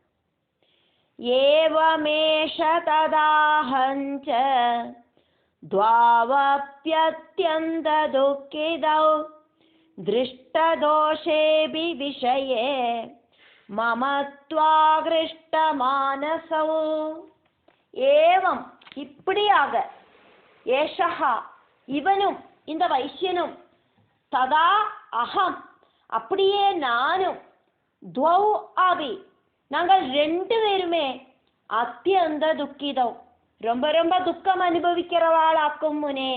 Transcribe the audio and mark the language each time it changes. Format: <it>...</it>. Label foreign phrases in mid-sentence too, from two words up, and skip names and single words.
<sa>एवमेष तदाहञ्च द्वावप्यत्यन्तदुःखितौ दृष्टदोषेऽपि विषये मम त्वाकृष्टमानसौ.</sa> <ta>ஏவம் இப்படியாக ஏஷஹா இவனும் இந்த வைசியனும்</ta> <sa>तदा अहम्</sa> <ta>அப்படியே நானும்</ta> <sa>द्वौ अपि</sa> <ta>நாங்கள் ரெண்டு பேருமே</ta> <sa>अत्यन्त दुःखितौ</sa> <ta>ரொம்ப ரொம்ப துக்கம் அனுபவிக்கிறவாளாக்கும் முனே.</ta>